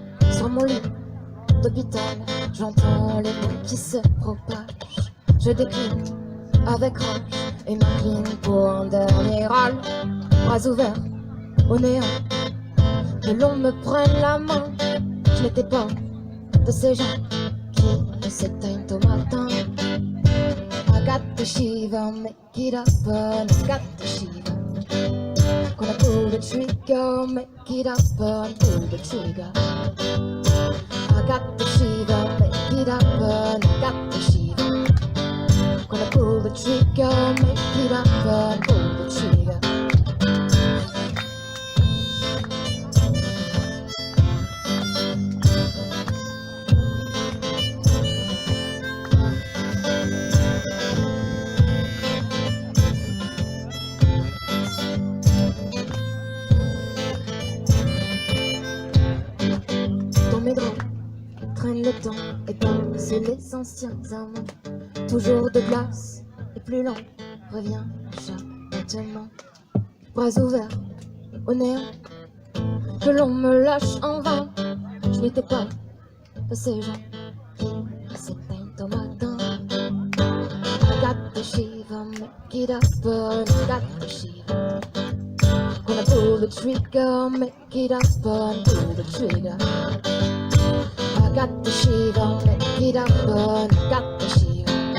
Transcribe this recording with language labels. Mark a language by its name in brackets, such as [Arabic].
[French] Sur mon lit d'hôpital, j'entends les mots qui se propagent. Je décline avec rage et m'incline pour un dernier râle. Bras ouverts au néant, que l'on me prenne la main. Je n'étais pas de ces gens qui s'éteignent au matin. [English] I got the shiver, make it happen. I got the shiver. Gonna pull the trigger, make it happen, pull the trigger. I got the shiver, make it happen, I got the shiver. Gonna pull the trigger, make it happen, pull the trigger. [French] Dans mes draps, traîne le temps et passe les anciens amants. Toujours de glace et plus lent, revient chaque maintenant. Bras ouverts au néant, que l'on me lâche en vain. Je n'étais pas de ces gens qui s'éteignent au matin. [English] I got the shiver, make it happen, I got the shiver. Gonna pull the trigger, make it happen, pull the trigger. I got the shiver, make it happen, I got the shiver.